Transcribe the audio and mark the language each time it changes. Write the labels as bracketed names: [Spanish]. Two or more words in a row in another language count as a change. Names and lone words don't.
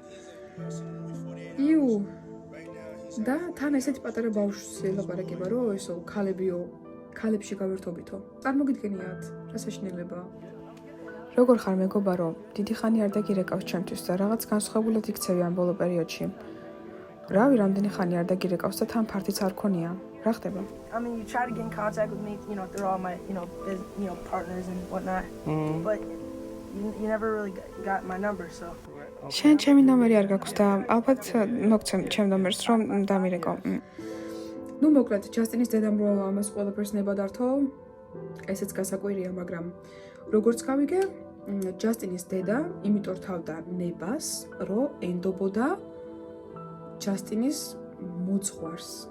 [Georgian] და თან ესეთი პატარა ბავშვს ელაპარაკება, რომ ესო ქალებში გავერთობითო. წარმოგიდგენიათ, რა საშინელება. როგორ ხარ მეგობარო, დიდი ხანი არ დაგირეკავს ჩემთვის და რაღაც განსხვავებულად იქცევი ამ ბოლო პერიოდში. რავი, რამდენი ხანი არ დაგირეკავს და თან ფართიც არ ქონია. რა ხდება? [English] I mean, you try to get in contact with me, they're all my, partners and whatnot. But you never really got my number, so. [Georgian] შენ ჩემი ნომერი არ გაქვს და ალბათ მოგცემ ჩემ ნომერს რომ დამირეკო. ნუ მოკლედ ჯასტინის დედამ რო ამას ყველაფერს ნება დართო, ესეც გასაკვირია, მაგრამ როგორც გავიგე, ჯასტინის დედა იმიტომ რთავდა ნებას, რომ ენდობოდა ჯასტინის მოძღვარს.